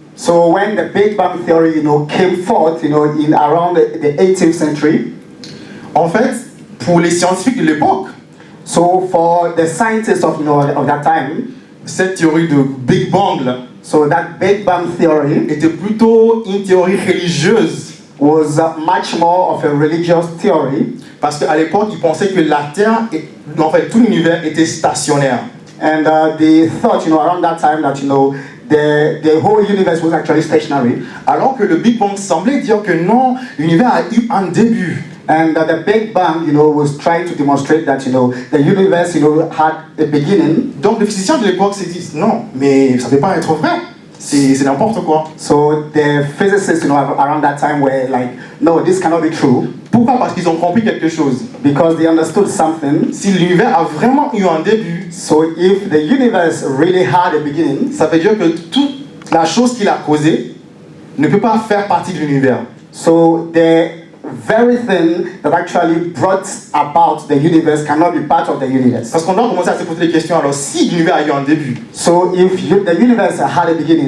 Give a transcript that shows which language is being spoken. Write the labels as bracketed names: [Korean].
[English] so when the Big Bang theory came forth in around the 18th century, [French] en fait, pour les scientifiques de l'époque, [English] so for the scientists of that time, [French] cette théorie de Big Bang là, [English] So that Big Bang theory [French] était plutôt une théorie religieuse. [English] was much more of a religious theory. [French] Parce qu'à l'époque, ils pensaient que la Terre, en fait, tout l'univers était stationnaire. [English] And they thought, around that time that, the whole universe was actually stationary. [French] Alors que le Big Bang semblait dire que non, l'univers a eu un début. [English] And the Big Bang, was trying to demonstrate that, the universe, had a beginning. [French] Donc les physiciens de l'époque se disent non, mais ça ne peut pas être vrai. C'est n'importe quoi. [English] So the physicists, around that time were like, no, this cannot be true. [French] Pourquoi? Parce qu'ils ont compris quelque chose. [English] Because they understood something. [French] Si l'univers a vraiment eu un début, [English] So if the universe really had a beginning, [French] ça veut dire que toute la chose qu'il a causée ne peut pas faire partie de l'univers. [English] so the very thing that actually brought about the universe cannot be part of the universe. [French] Parce qu'on doit commencer à se poser des questions. Alors si l'univers a eu un début, [English] So if the universe had a beginning,